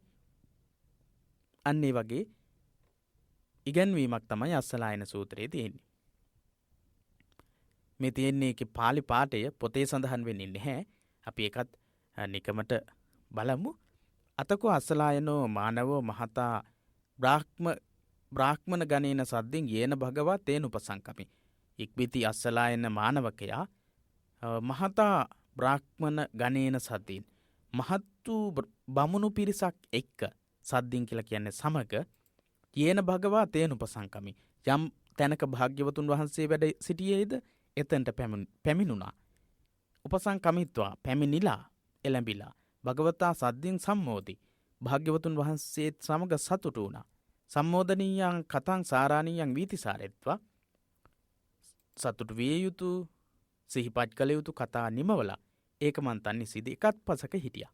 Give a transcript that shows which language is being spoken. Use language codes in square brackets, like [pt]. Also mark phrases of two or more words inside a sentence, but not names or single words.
[si] අන්න ඒ වගේ ඉගැන්වීමක් තමයි අස්සලායන සූත්‍රයේ තියෙන්නේ. මේ තියෙන්නේ ඒකේ පාලි පාඨය පොතේ සඳහන් වෙන්නේ නැහැ. අපි ඒකත් නිකමට බලමු. [pi] අතකෝ අස්සලායනෝ මානවෝ මහතා බ්‍රාහ්මණ ගණේන සද්දින් යේන භගවා තේන උපසංකමි. [si] ඉක්බිති අස්සලායන මානවකයා [pi] මහතා බ්‍රාහ්මණ ගණේන සද්දින් [si] මහත් වූ බමුණු පිරිසක් එක්ක සද්දින් කියලා කියන්නේ සමග [pi] යේන භගවා තේන උපසංකමි. [si] යම් තැනක භාග්‍යවතුන් වහන්සේ වැඩ සිටියේද එතනට පැමිණුණා. [pi] උපසංකමිත්වා [si] පැමිණිලා එළඹිලා [pi] භගවතා සද්දින් සම්මෝදි. [si] භාග්‍යවතුන් වහන්සේත් සමග සතුටු වුණා. [pi] සම්මෝදනීයං කතං සාරාණීයං වීතිසාරෙත්වා [si] සතුටු විය යුතු සිහිපත් කළ යුතු කතා නිමවලා [pi] ඒකමන්තන් නිසිද [si] එකත් පසක හිටියා.